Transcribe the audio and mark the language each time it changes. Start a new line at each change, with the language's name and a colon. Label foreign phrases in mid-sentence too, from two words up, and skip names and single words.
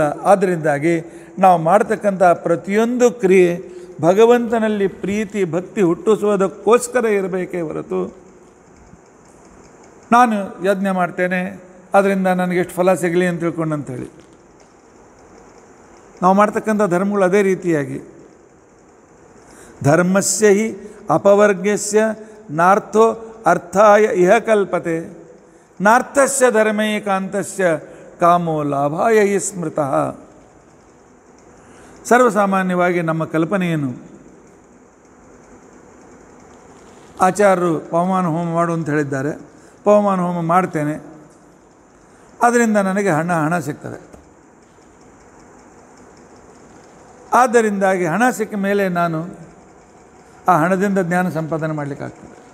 Kannada: ಆದ್ದರಿಂದಾಗಿ ನಾವು ಮಾಡ್ತಕ್ಕಂಥ ಪ್ರತಿಯೊಂದು ಕ್ರಿಯೆ ಭಗವಂತನಲ್ಲಿ ಪ್ರೀತಿ ಭಕ್ತಿ ಹುಟ್ಟಿಸುವುದಕ್ಕೋಸ್ಕರ ಇರಬೇಕೇ ಹೊರತು ನಾನು ಯಜ್ಞ ಮಾಡ್ತೇನೆ ಅದರಿಂದ ನನಗೆಷ್ಟು ಫಲ ಸಿಗಲಿ ಅಂತ ತಿಳ್ಕೊಂಡಂಥೇಳಿ ನಾವು ಮಾಡ್ತಕ್ಕಂಥ ಧರ್ಮಗಳು ಅದೇ ರೀತಿಯಾಗಿ
Sanskrit: ಧರ್ಮಸ್ಯ ಹಿ ಅಪವರ್ಗಸ್ಯ ನಾರ್ಥೋ ಅರ್ಥಾಯ ಇಹ ಕಲ್ಪತೆ ನಾರ್ಥಸ್ಯ ಧರ್ಮೈಕಾಂತಸ್ಯ ಕಾಮೋ ಲಾಭಾಯ ಹಿ ಸ್ಮೃತಃ.
Kannada: ಸರ್ವಸಾಮಾನ್ಯವಾಗಿ ನಮ್ಮ ಕಲ್ಪನೆ ಏನು? ಆಚಾರ್ಯರು ಪವಮಾನ ಹೋಮ ಮಾಡು ಅಂತ ಹೇಳಿದ್ದಾರೆ. ಪವಮಾನ ಹೋಮ ಮಾಡ್ತೇನೆ, ಅದರಿಂದ ನನಗೆ ಹಣ ಸಿಗ್ತದೆ. ಆದ್ದರಿಂದಾಗಿ ಹಣ ಸಿಕ್ಕ ಮೇಲೆ ನಾನು ಆ ಹಣದಿಂದ ಜ್ಞಾನ ಸಂಪಾದನೆ ಮಾಡಲಿಕ್ಕಾಗ್ತದೆ.